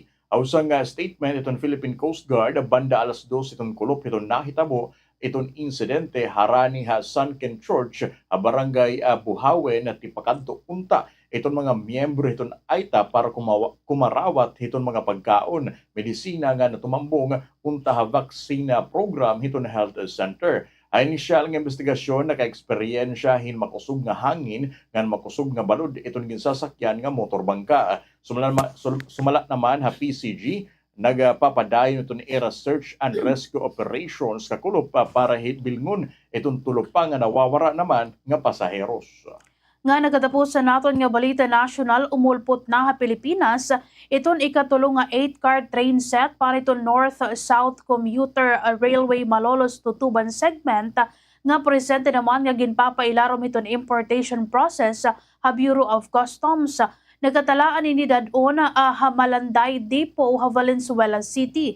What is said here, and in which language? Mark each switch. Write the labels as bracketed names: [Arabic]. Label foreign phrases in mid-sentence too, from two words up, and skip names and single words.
[Waray] Awsang statement iton Philippine Coast Guard banda alas 2 iton kulop iton nahitabo iton insidente harani ha Sunken Church barangay Buhawen at tipakadto unta iton mga miyembro iton Aita para kumarawat iton mga pagkaon medisina nga natumambong unta ha [English] vaccine program [Waray] iton [English] health center. [Waray] Ay inisyal nga investigasyon naka-eksperyensya hin makusog nga hangin ngan makusog nga balod iton ginsasakyan nga motorbangka. Sumala naman ha PCG nagpapadayon iton era [English] search and rescue operations [Waray] kakulop para bilngon iton tulog pa nga nawawara naman nga pasaheros. Nga nagatapos sa naton nga balita nasyonal umulpot na ha Pilipinas iton ikatulong nga [English] 8-car train set [Waray] para iton North-South Commuter Railway Malolos Tutuban segment nga presente naman nga ginpapailarom iton [English] importation process [Waray] ha Bureau of Customs. Nagkatalaan ini dadon ha Malanday Depot ha Valenzuela City.